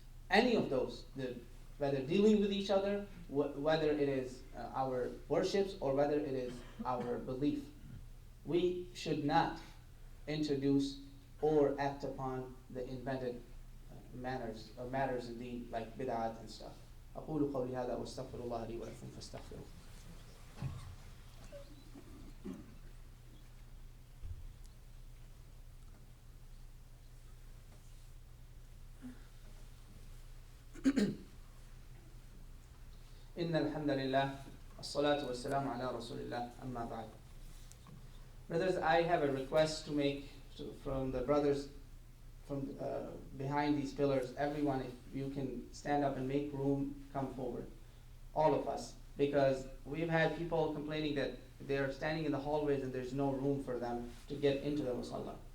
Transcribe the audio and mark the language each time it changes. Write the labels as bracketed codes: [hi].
[en] Any of those, whether dealing with each other, whether it is our worships, or whether it is our belief, we should not introduce or act upon the invented matters in deen, like bid'at and stuff. [ar] أقول قولي هذا وأستغفر الله لي ولكم فاستغفروه. إن الحمد لله الصلاة والسلام على رسول الله أما بعد. [en] Brothers, I have a request to make from the brothers from behind these pillars. Everyone, if you can stand up and make room, come forward. All of us. because we've had people complaining that they're standing in the hallways and there's no room for them to get into the musalla.